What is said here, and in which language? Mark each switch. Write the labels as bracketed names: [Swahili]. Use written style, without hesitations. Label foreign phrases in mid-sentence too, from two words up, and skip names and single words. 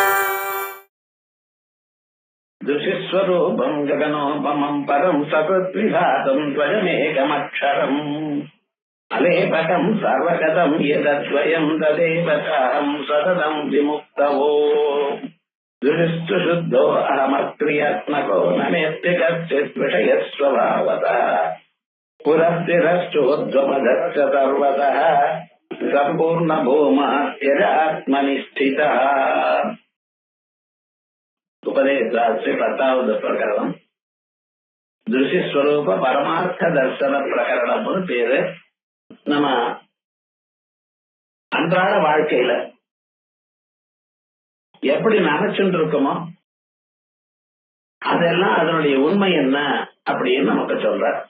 [Sanskrit] दृशिस्वरूपं गगनोपमं परं सकृद्विघातं त्वयमेकमक्षरम् अलेपकं सर्वगतं यदद्वयं तदेव चाहं सततं विमुक्तवो दृशिस्तु शुद्धो अहमप्रियात्मको न मेऽस्ति कश्चित् विषयस्वभावतः पुरस्तिरश्चोद्गमदश्च सर्वतः सम्पूर्णभूमा यदात्मनि स्थितः [Tamil] उपदेशास्त्रे 10வது பிரகரணம் திருஷ்ய ஸ்வரூப பரமார்த்த தர்சன பிரகரணம்னு பேரு. நம்ம அன்றாட வாழ்க்கையில எப்படி நினைச்சுட்டு இருக்கோமோ அதெல்லாம் அதனுடைய உண்மை என்ன அப்படின்னு நமக்கு சொல்ற.